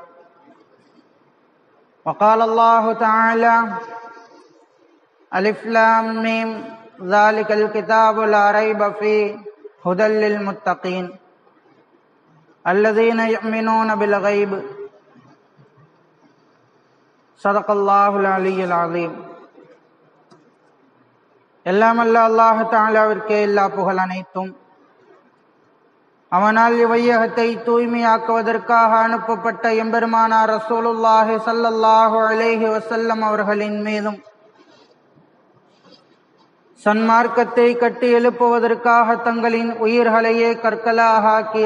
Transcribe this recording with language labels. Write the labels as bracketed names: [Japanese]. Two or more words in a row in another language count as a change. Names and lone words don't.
[Arabic] وقال الله تعالى: ألف لام ميم ذلك الكتاب لا ريب فيه هدى للمتقين الذين يؤمنون بالغيب. صدق الله العلي العظيم. [Tamil] எல்லாம் அல்ல அல்லாஹ் தஆலாவிற்கே எல்லா புகழ் அனைத்தும். அவனால் இவ்வையகத்தை தூய்மையாக்குவதற்காக அனுப்பப்பட்ட எம்பெருமானார் [Arabic] رسول الله صلى الله عليه وسلم [Tamil] அவர்களின் மீதும், சன்மார்க்கத்தை கட்டி எழுப்புவதற்காக தங்களின் உயிர்களையே கற்களாக ஆக்கிய